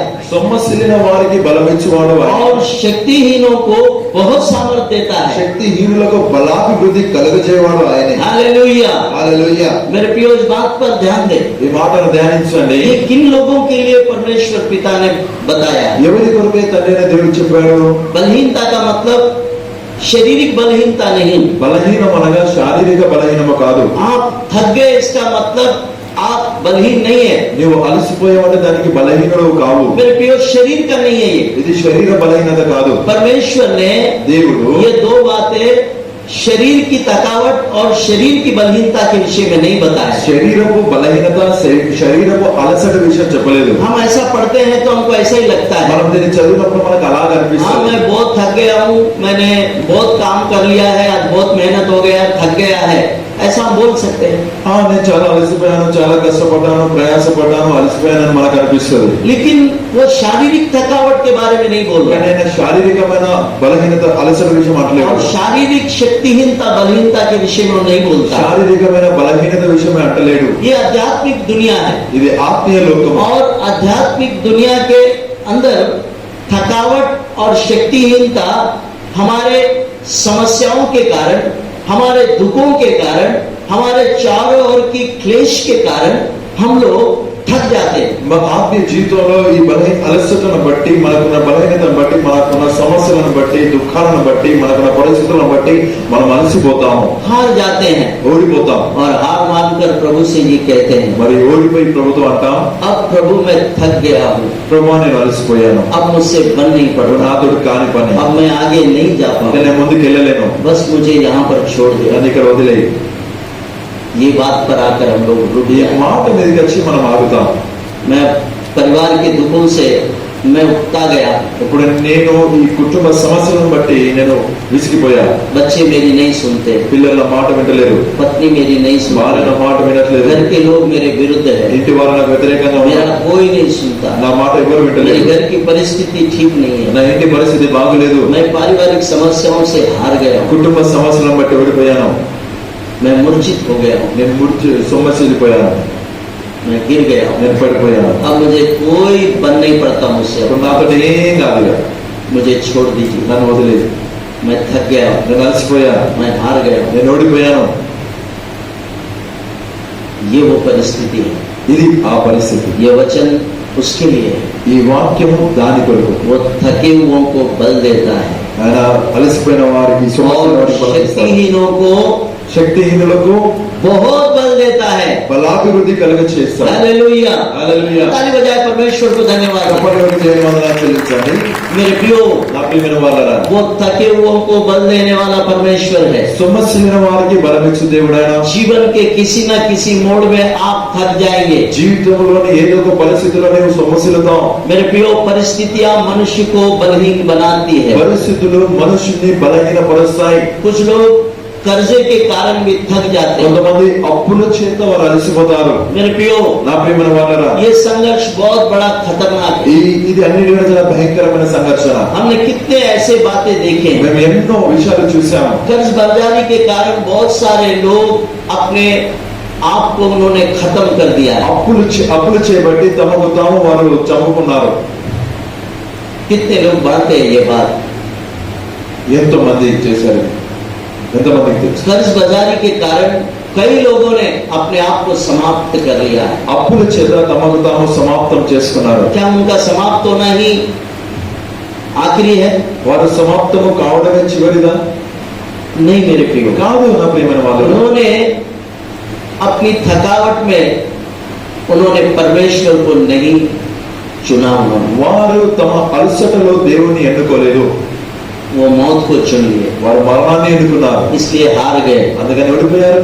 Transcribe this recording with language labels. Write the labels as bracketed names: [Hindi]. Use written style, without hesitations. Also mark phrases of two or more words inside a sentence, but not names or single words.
[Telugu] సొమ్మసిల్లిన వారికి బలమిచ్చువాడు ఆయన. [Hindi] और शक्तिहीनों को बहुत सामर्थ देता है। [Telugu] శక్తిహీనులకు బలాభివృద్ధి కలుగజేవాడు ఆయనే. [Hindi] हालेलुया। [Telugu] హల్లెలూయా. [Hindi] मेरे प्रियो, इस बात पर ध्यान दें, [Telugu] ఈ మాటను ధ్యానించండి. [Hindi] ये किन लोगों के लिए परमेश्वर पिता ने बताया? [Telugu] ఎవరి కొరకే తండ్రి అయిన దేవుడు చెప్పాడు? [Hindi] बलहीनता का मतलब शारीरिक बलहीनता नहीं। [Telugu] బలహీనం అనగా శారీరక బలహీనము కాదు. [Hindi] आप थक गए, इसका मतलब आप बलहीन नहीं है। [Telugu] నీవు అలసిపోయావంటే దానికి బలహీనుడు కావు. [Hindi] मेरे प्रियो, शरीर का नहीं है ये। [Telugu] ఇది శరీర బలహీనత కాదు. [Hindi] परमेश्वर ने [Telugu] దేవుడు [Hindi] ये दो बातें शरीर की थकावट और शरीर की बलहीनता के विषय में नहीं बताया। [Telugu] శరీరపు బలహీనత శరీరపు అలసట విషయం చెప్పలేదు. [Hindi] हम ऐसा पढ़ते हैं तो हमको ऐसा ही लगता है, [Telugu] మనం దీన్ని చదివినప్పుడు మనకు అలాగ [Hindi] हाँ [Telugu] అనిపిస్తుంది. [Hindi] मैं बहुत थक गया हूँ, मैंने बहुत काम कर लिया है, आज बहुत मेहनत हो गया, थक गया है, ऐसा हम बोल सकते हैं। [Telugu] నేను చాలా అలసిపోయాను, చాలా కష్టపడ్డాను, ప్రయాసపడ్డాను, అలసిపోయానని మనకు అనిపిస్తుంది. [Hindi] लेकिन वो शारीरिक थकावट के बारे में नहीं बोल रहा [Telugu] కానీ ఆయన శారీరకమైన బలహీనత అలసట విషయం [Hindi] है, [Telugu] అంటలేదు. [Hindi] और शारीरिक शक्तिहीनता बलहीनता के विषय में वो नहीं बोलता। [Telugu] శారీరకమైన బలహీనత విషయమే అంటలేడు. [Hindi] ये आध्यात्मिक दुनिया है, [Telugu] ఇది ఆత్మీయ లోకం. [Hindi] और आध्यात्मिक दुनिया के अंदर थकावट और शक्तिहीनता हमारे समस्याओं के कारण, हमारे दुखों के कारण, हमारे चारों ओर की क्लेश के कारण हम लोग थक जाते हैं। [Telugu] మన ఆత్మీయ జీవితంలో ఈ అలసటను బట్టి, మనకున్న బలహీనతను బట్టి, మనకున్న సమస్యలను బట్టి, దుఃఖాలను బట్టి, మనకున్న పరిస్థితులను బట్టి మనం అలసిపోతాము, [Hindi] हार जाते हैं, [Telugu] ఓడిపోతాం. [Hindi] और हार मानकर प्रभु से ये कहते हैं, [Telugu] మరి ఓడిపోయి ప్రభుత్వం అంటాం, [Hindi] अब प्रभु मैं थक गया हूँ, [Telugu] ప్రభు నేను అలసిపోయాను, [Hindi] अब मुझसे बन नहीं [Telugu] ప్రభు [Hindi] पड़ता, [Telugu] నాతో కాని పని, [Hindi] अब मैं आगे नहीं जा [Telugu] ఇంకా [Hindi] पाऊंगा, [Telugu] నేను ముందుకు వెళ్ళలేను, [Hindi] बस मुझे यहाँ पर छोड़ दे। [Telugu] నన్ను ఇక్కడ వదిలేయి. [Hindi] ये बात पर आकर हम लोग रुक [Telugu] ఈ [Hindi] गए। [Telugu] మాట మీదకి వచ్చి మనం ఆగుతాం. [Hindi] मैं परिवार के दुखों से मैं उगता गया, [Telugu] ఇప్పుడు నేను ఈ కుటుంబ సమస్యలను బట్టి నేను విసిగిపోయాను. [Hindi] बच्चे मेरी नहीं सुनते, [Telugu] పిల్లల మాట వింటలేరు, [Hindi] पत्नी मेरी नहीं [Telugu] భార్య నా [Hindi] सुनती, [Telugu] మాట వినట్లేదు, [Hindi] घर के लोग मेरे विरुद्ध है, [Telugu] ఇంటి వారు నాకు వ్యతిరేకంగా [Hindi] मेरा [Telugu] ఉన్నారు, [Hindi] कोई नहीं सुनता, [Telugu] నా మాట ఎవరు [Hindi] मेरे [Telugu] వింటలేదు, [Hindi] घर की परिस्थिति ठीक नहीं है, [Telugu] నా ఇంటి పరిస్థితి బాగలేదు, [Hindi] मैं पारिवारिक समस्याओं से हार गया हूँ, [Telugu] కుటుంబ సమస్యలను బట్టి ఓడిపోయాను, [Hindi] मैं मूर्छित हो गया हूँ, [Telugu] నేను సొమ్మసిల్లిపోయాను, [Hindi] मैं गिर गया हूँ, [Telugu] నేను పడిపోయాను. [Hindi] अब मुझे कोई बन नहीं पड़ता मुझसे, [Telugu] ఇప్పుడు నాతో ఏం కాదు, ఇక [Hindi] मुझे छोड़ दीजिए, [Telugu] నన్ను వదిలేదు, [Hindi] मैं थक गया हूँ, [Telugu] నేను అలసిపోయాను, [Hindi] मैं हार गया हूँ। [Telugu] నేను ఓడిపోయాను. [Hindi] ये वो परिस्थिति है, [Telugu] ఇది ఆ పరిస్థితి. [Hindi] ये वचन उसके लिए है, [Telugu] ఈ వాక్యము దాని కొరకు. [Hindi] वो थके हुओं को बल देता है [Telugu] ఆయన అలసిపోయిన వారికి, సొమ్మసిల్లిన [Hindi] और [Telugu] వారికి బలం ఇస్తాడు. [Hindi] शक्तिहीनों को [Telugu] శక్తిహీనులకు [Hindi] बहुत बल देता है। [Telugu] బలాభివృద్ధి కలుగ చేస్తాడు. [Hindi] हालेलुया, [Telugu] హల్లెలూయా. [Hindi] ताली बजाए परमेश्वर को धन्यवाद। [Telugu] అప్పటి వరకు దేవుని వందనాలు చెల్లించండి. [Hindi] मेरे प्रियो, [Telugu] నా ప్రియమైన వాళ్ళారా, [Hindi] वो थके हुओं को बल देने वाला परमेश्वर है। [Telugu] సొమ్మసిల్లిన వారికి బలమిచ్చు దేవుడు ఆయన. [Hindi] जीवन के किसी न किसी मोड़ में आप थक जाएंगे। [Telugu] జీవితంలోని ఏదో ఒక పరిస్థితిలో నేను సొమ్మసిల్లుతాం. [Hindi] मेरे प्रियो, परिस्थितियां मनुष्य को बलहीन बनाती है। [Telugu] పరిస్థితులు మనుషుల్ని బలహీనపరుస్తాయి. [Hindi] कुछ लोग कर्जे के कारण भी थक जाते हैं। [Telugu] కొంతమంది అప్పుల చేత వారు అలసిపోతారు. [Hindi] मेरे प्रियो, [Telugu] నా ప్రియమైన వాళ్ళారా, [Hindi] ये संघर्ष बहुत बड़ा खतरनाक है। [Telugu] ఇది అన్నిటికంటే చాలా భయంకరమైన సంఘర్షణ. [Hindi] हमने कितने ऐसे बातें देखे हैं। [Telugu] మేము ఎన్నో విషయాలు చూసాము. [Hindi] कर्ज बर्दारी के कारण बहुत सारे लोग अपने आप को उन्होंने खत्म कर दिया है। [Telugu] అప్పులు చేయబట్టి తమకు తాము వారు చంపుకున్నారు. [Hindi] कितने लोग बढ़ते हैं ये बात। [Telugu] ఎంతో మంది చేశారు, ఎంతమందికి తెలుసు. [Hindi] कर्ज बाजारी के कारण कई लोगों ने अपने आप को समाप्त कर लिया है। [Telugu] అప్పుల చేత తమకు తాము సమాప్తం చేసుకున్నారు. [Hindi] क्या उनका समाप्त होना ही आखिरी है? [Telugu] వారు సమాప్తము కావడమే చివరిదా? [Hindi] नहीं मेरे प्रियो, [Telugu] కాదు నా ప్రియమైన వాళ్ళు. [Hindi] उन्होंने अपनी थकावट में उन्होंने परमेश्वर को नहीं चुना, उन्होंने [Telugu] వారు తమ అలసటలో దేవుని ఎన్నుకోలేదు, [Hindi] वो मौत को चुन लिए, [Telugu] వారు మరణాన్ని ఎన్నుకున్నారు. [Hindi] इसलिए हार गए [Telugu] అందుకని ఓడిపోయారు,